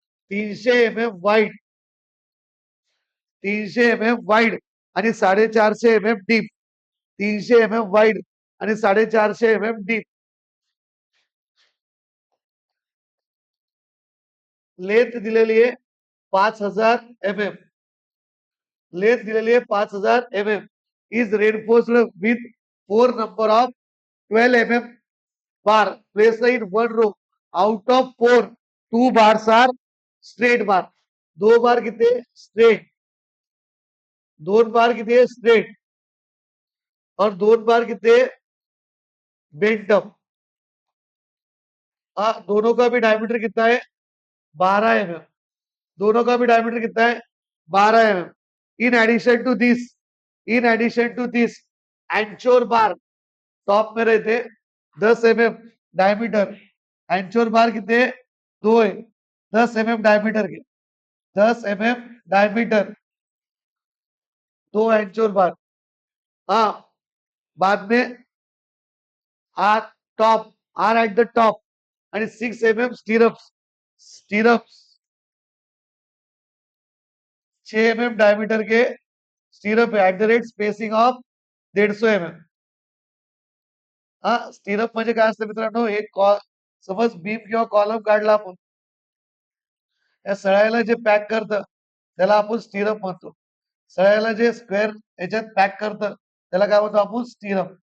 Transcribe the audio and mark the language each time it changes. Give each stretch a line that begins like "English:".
English: 300 mm wide, 300 mm wide आणि 450 mm deep. 300 mm wide आणि 450 mm deep.
Marathi: Length दिलेली आहे 5000 mm. लेंथ दिलेली आहे 5000 mm.
English: Is reinforced with 4 number of 12 mm bar placed in one row. Out of 4, 2 bars are straight bar.
Hindi: 2 बार कितने straight, 2 बार कितने straight और 2 बार कितने बेंट अप. दोनों का भी डायमीटर कितना है 12 mm. दोनों का भी डायमीटर कितना है 12 mm.
English: in addition to this, in addition to this anchor bar top
Hindi: में रहते
English: 10 mm diameter.
Hindi: एंचोर बार कितने 2 है, 10 mm डायमीटर के, 10 mm डायमीटर, 2 एंचोर बार. हाँ, बाद में
English: Are top, are at the top आणि 6 mm stirrups, stirrups 6 mm diameter के stirrup at the rate spacing of 150 mm.
Marathi: Stirrup म्हणजे काय असतं मित्रांनो, एक समज बीम किंवा कॉलम काढला आपण, या सळ्याला जे पॅक करतं त्याला आपण स्टिरप म्हणतो. सळ्याला जे स्क्वेअर याच्यात पॅक करतं त्याला काय म्हणतो आपण स्टिरप.